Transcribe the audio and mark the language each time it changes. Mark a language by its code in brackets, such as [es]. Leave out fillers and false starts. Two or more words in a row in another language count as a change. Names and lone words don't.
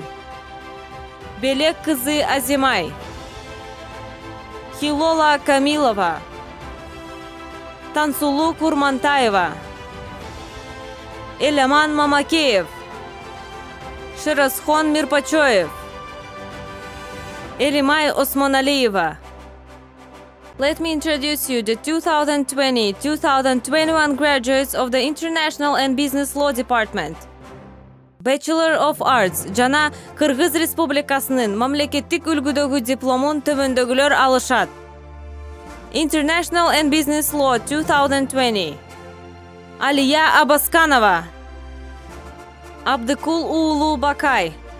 [ky] Белек кызы Азимай, Хилола Камилова, Тансулу Курмантаева, Эляман Мамакеев, Ширасхон Мирпачоев, Элимай Осмоналиева. [en] Let me introduce you the 2020-2021 graduates of the International and Business Law Department. Bachelor of Arts [ky] жана Кыргыз Республикасынын мамлекеттик үлгүдөгү дипломун төмөндөгүлөр алышат. [en] International and Business Law 2020. [ky] Алия Абасканова, Абдыкул Уулу Бакай,